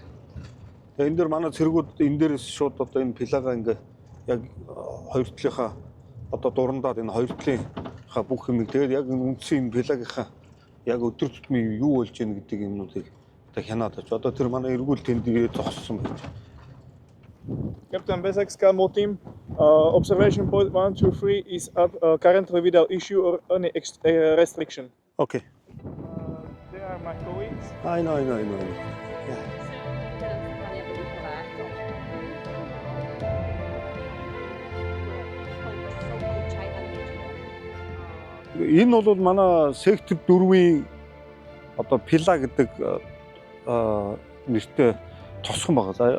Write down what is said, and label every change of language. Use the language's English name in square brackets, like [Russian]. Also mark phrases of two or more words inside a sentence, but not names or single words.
[Mongolian] Тэгээ энэ дээр манай цэргүүд энэ дээрээс шууд одоо энэ пилага ингээ яг хоёр талынхаа одоо дурандаад энэ хоёр талынхаа бүх юмыг тэгээд яг үндсэн энэ пилагийнхаа яг өдөр тутмын юу болж ийн гэдэг юмнуудыг одоо хянаад авч одоо тэр манай эргүүл тэнд ирээд зогссон байж. [English] Captain Bessex Scanmo team, observation point 1, 2, 3 is up currently without issue or any restriction. Okay. They are my colleagues. I know. [Mongolian] Энэ бол манай сектор 4-ийн одоо пила гэдэг нэртэй тосхон байгаа.